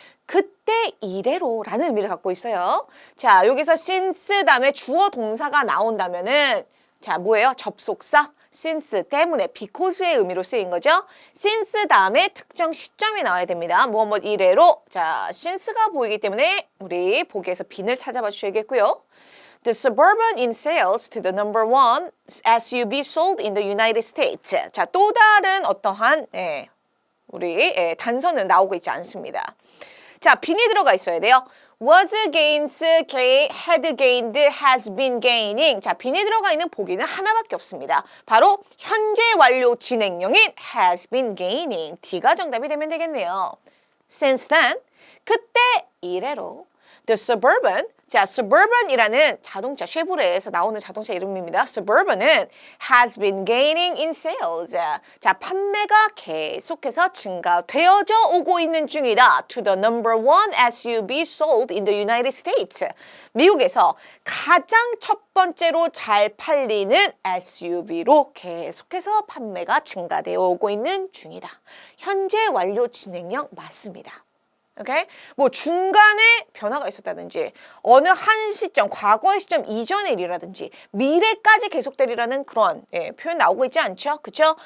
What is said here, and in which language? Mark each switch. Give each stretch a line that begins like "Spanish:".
Korean: 그때 이래로라는 의미를 갖고 있어요. 자, 여기서 since 다음에 주어 동사가 나온다면은 자, 뭐예요? 접속사. since 때문에 because의 의미로 쓰인 거죠. since 다음에 특정 시점이 나와야 됩니다. 무엇 이래로. 자, since가 보이기 때문에 우리 보기에서 빈을 찾아봐 주셔야겠고요.
English: The Suburban in sales to the number one SUV sold in the United States.
Korean: 자, 또 다른 어떠한 우리 단서는 나오고 있지 않습니다. 자, 빈이 들어가 있어야 돼요.
English: Was gains, had gained, has been gaining.
Korean: 자, 빈이 들어가 있는 보기는 하나밖에 없습니다. 바로 현재 완료 진행형인
English: has been gaining.
Korean: D가 정답이 되면 되겠네요.
English: Since then,
Korean: 그때 이래로
English: The Suburban,
Korean: 자, Suburban이라는 자동차, 쉐보레에서 나오는 자동차 이름입니다.
English: Suburban은 has been gaining in sales.
Korean: 자, 판매가 계속해서 증가되어져 오고 있는 중이다.
English: To the number one SUV sold in the United States.
Korean: 미국에서 가장 첫 번째로 잘 팔리는 SUV로 계속해서 판매가 증가되어 오고 있는 중이다. 현재 완료 진행형 맞습니다. 오케이? 뭐 중간에 변화가 있었다든지 어느 한 시점, 과거의 시점 이전의 일이라든지 미래까지 계속되리라는 그런 표현 나오고 있지 않죠? 그쵸?